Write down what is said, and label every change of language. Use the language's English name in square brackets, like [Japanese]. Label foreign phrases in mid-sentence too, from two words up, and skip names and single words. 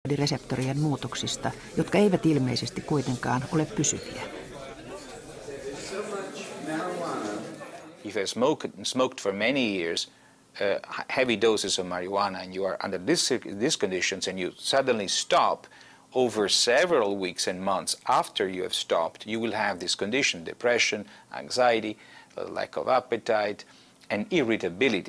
[Finnish] reseptorien muutoksista, jotka eivät ilmeisesti kuitenkaan ole pysyviä. [English] If you smoked for many years heavy doses of marijuana and you are under these conditions and you suddenly stop, over several weeks and months after you have stopped, you will have this condition: depression, anxiety, lack of appetite, and irritability.